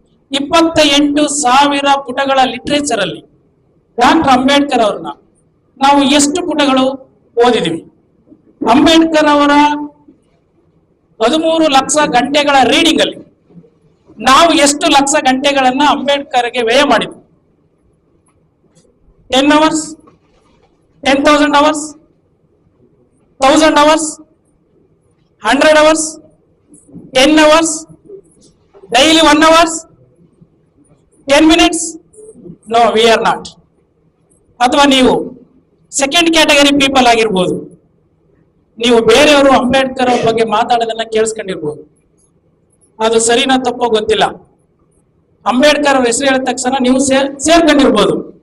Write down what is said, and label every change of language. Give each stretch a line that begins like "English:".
Kannada: 28,000 ಪುಟಗಳ ಲಿಟ್ರೇಚರ್ ಅಲ್ಲಿ ಡಾಕ್ಟರ್ ಅಂಬೇಡ್ಕರ್ ಅವ್ರನ್ನ ನಾವು ಎಷ್ಟು ಪುಟಗಳು ಓದಿದೀವಿ? ಅಂಬೇಡ್ಕರ್ ಅವರ 13 ಲಕ್ಷ ಗಂಟೆಗಳ ರೀಡಿಂಗ್ ಅಲ್ಲಿ ನಾವು ಎಷ್ಟು ಲಕ್ಷ ಗಂಟೆಗಳನ್ನ ಅಂಬೇಡ್ಕರ್ಗೆ ವ್ಯಯ ಮಾಡಿದ್ವಿ?
English: 10 hours, 10,000 hours, 1,000 hours, 100 hours, 10 hours, daily 1 hour, 10 minutes? No, we are not.
Kannada: ಅಥವಾ ನೀವು ಸೆಕೆಂಡ್ ಕ್ಯಾಟಗರಿ ಪೀಪಲ್ ಆಗಿರ್ಬೋದು. ನೀವು ಬೇರೆಯವರು ಅಂಬೇಡ್ಕರ್ ಅವ್ರ ಬಗ್ಗೆ ಮಾತಾಡೋದನ್ನ ಕೇಳಿಸ್ಕೊಂಡಿರ್ಬೋದು. ಅದು ಸರಿನಾ ತಪ್ಪೋ ಗೊತ್ತಿಲ್ಲ. ಅಂಬೇಡ್ಕರ್ ಅವ್ರ ಹೆಸರು ಹೇಳಿದ ತಕ್ಷಣ ನೀವು ಸೇರ್ಕೊಂಡಿರ್ಬೋದು.